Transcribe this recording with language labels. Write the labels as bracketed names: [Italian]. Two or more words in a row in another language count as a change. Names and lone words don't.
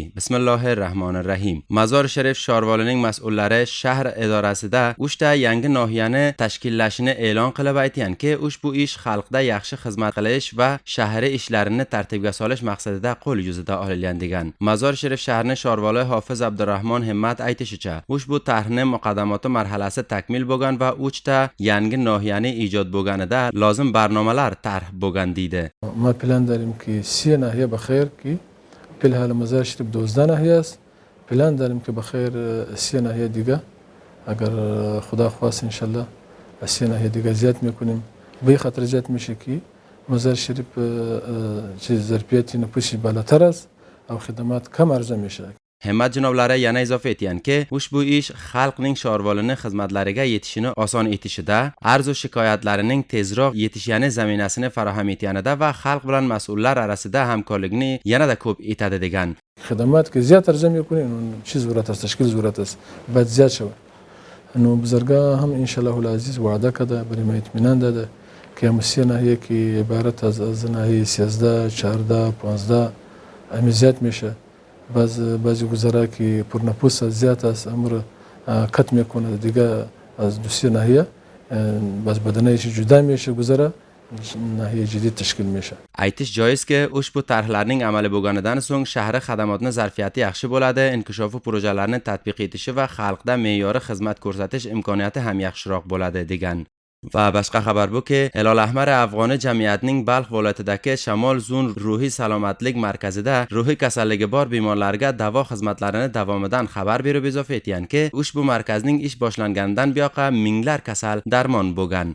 [Uzbek] Bismillahirrahmanirrahim. Mazar Sharif shorvolining mas'ullari shahr idorasida 3 ta yangi nohiyani tashkillashini e'lon qilib aytganki, ushbu ish xalqda yaxshi xizmat qilish va shahri ishlarini tartibga solish maqsadida qo'l yuzida olingan degan. Mazar Sharif shahrining shorvoli Hofiz Abdurrahmon Himmat aytishicha, ushbu tarhning muqaddamoti marhalasi takmil bo'lgan va 3 ta yangi nohiyani ijod bo'lganida lozim barnomalar tarh bo'lgan deydi. [Persian] ما پلان داریم که 3 ناحیه بخیر که فی الحال مزار شریف 12 ناحیه است. پلان داریم که بخیر 3 ناحیه دیگه اگر خدا خواست [Arabic] ان شاء الله [Persian] 3 ناحیه دیگه زیاد میکنیم. به خاطر زیاد میشه که مزار شریف چیز ظرفیت نفوسی بالاتر است او خدمات کم عرضه میشه. [Uzbek] Himmat janoblari yana izofa etganki, ushbu ish xalqning shorvolini xizmatlariga yetishini oson etishida, arz va shikoyatlarining tezroq yetishgani zaminasini farahm etganida va xalq bilan mas'ullar arasida hamkorlikni yanada ko'p etadi degan. [Persian] خدمات که زیاد عرضه میکنیم چیز ضرورت است، تشکیل ضرورت است، باید زیاد شود. انو بزرگاه هم [Arabic] ان شاء الله العزیز [Persian] وعده کرده، برای ما اطمینان داده که هم 3 ناحیه که عبارت از ناحیه 13 14 15 هم زیاد میشه. بعضی گذرا که پرنفوس زیاد است امر کت میکنه دیگه از 2 ناحیه باز بدنه‌اش جدا میشه گذرا ناحیه جدید تشکیل میشه. [Uzbek] Aytish joizki, ushbu tarhlarning amali bo'lganidan so'ng shahri xadamotning zarfiyati yaxshi bo'ladi, inkishofi projelarni tatbiq etishi va xalqda me'yoriy xizmat ko'rsatish imkoniyati ham yaxshiroq bo'ladi degan. Va boshqa xabar bu-ki, Hilol Ahmar Afg'oni jamiyatining Balx viloyatidagi Shamol Zun ruhiy salomatlik markazida ruhiy kasalligi bor bemorlarga davo xizmatlarini davomidan xabar berib izofa etganki, ushbu markazning ish boshlanganidan buyoqqa minglar kasal darmon bo'lgan.